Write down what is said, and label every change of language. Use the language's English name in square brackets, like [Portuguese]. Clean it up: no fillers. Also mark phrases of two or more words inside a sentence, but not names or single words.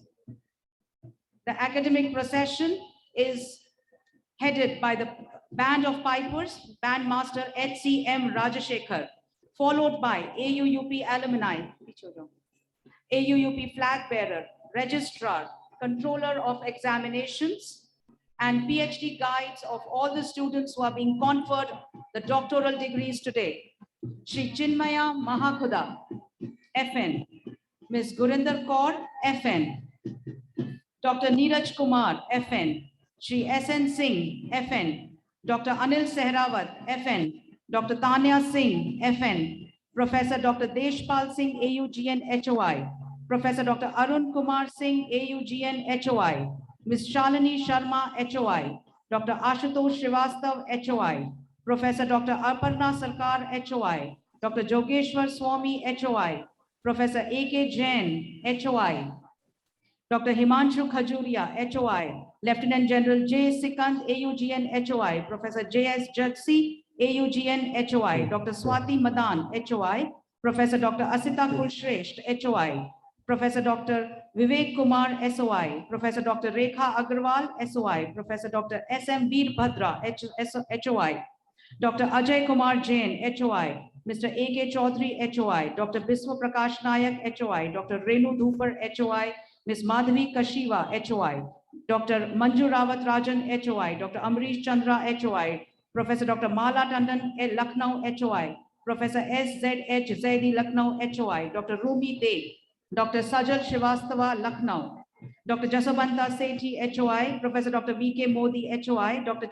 [English] The academic procession is headed by the band of pipers, bandmaster HCM Rajashekhar, followed by AUUP alumni, AUUP flag bearer, registrar, controller of examinations, and PhD guides of all the students who are being conferred the doctoral degrees today. Shri Chinmaya Mahakhuda, FN, Ms. Gurinder Kaur, FN, Dr. Neeraj Kumar, FN, Shri SN Singh, FN, Dr. Anil Sehrawat, FN, Dr. Tanya Singh, FN, Professor Dr. Deshpal Singh, AUGN HOI, Professor Dr. Arun Kumar Singh, AUGN HOI, Ms. Shalini Sharma, HOI, Dr. Ashutosh Srivastav, HOI, Professor Dr. Aparna Sarkar, HOI, Dr. Jogeshwar Swami, HOI, Professor A.K. Jain, HOI, Dr. Himanshu Khajuria, HOI, Lieutenant General J. Sikand, AUGN HOI, Professor J.S. Jagsi, AUGN HOI, Dr. Swati Madan, HOI, Professor Dr. Asita Kulshresht, HOI, Professor Dr. Vivek Kumar, SOI, Professor Dr. Rekha Agarwal, SOI, Professor Dr. S.M. Veer Bhadra, HOI, Dr. Ajay Kumar Jain, HOI, Mr. A.K. Chaudhary, HOI, Dr. Biswa Prakash Nayak, HOI, Dr. Renu Dhupar, HOI, Ms. Madhavi Kashiva, HOI, Dr. Manju Rawat Rajan, HOI, Dr. Amrish Chandra, HOI, Professor Dr. Mala Tandon, Lucknow, HOI, Professor S.Z.H. Zaidi, Lucknow, HOI, Dr. Rumi Deb, Dr. Sajal Srivastava, Lucknow, Dr. Jasabanta Sethi, HOI, Professor Dr. V.K. Modi, HOI, Dr.